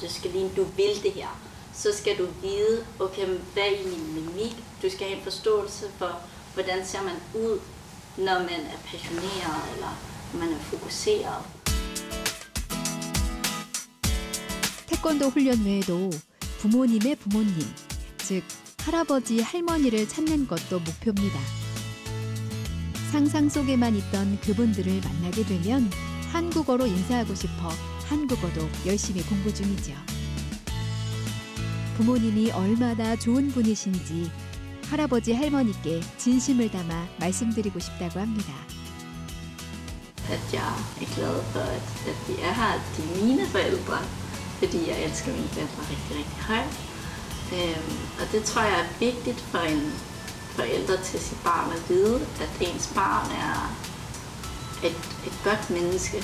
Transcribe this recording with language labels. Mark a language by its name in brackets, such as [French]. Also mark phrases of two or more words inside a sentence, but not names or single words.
[Danish] Du skal ligne, du vil det her. Så skal du vide, okay, hvad er min mimik? Du skal have en forståelse for, hvordan ser man ud, når man er passioneret eller man er fokuseret. [Korean] 태권도 훈련 외에도 부모님의 부모님, 즉 할아버지, 할머니를 찾는 것도 목표입니다. 상상 속에만 있던 그분들을 만나게 되면 한국어로 인사하고 싶어 한국어도 열심히 공부 중이죠. 부모님이 얼마나 좋은 분이신지 할아버지, 할머니께 진심을 담아 말씀드리고 싶다고 합니다. [Danish] At jeg er glad for, at de er her, at de er mine forældre, fordi jeg elsker mine forældre rigtig, rigtig højt. Og det tror jeg er vigtigt for en forælder til sit barn at vide, at ens barn er et godt menneske.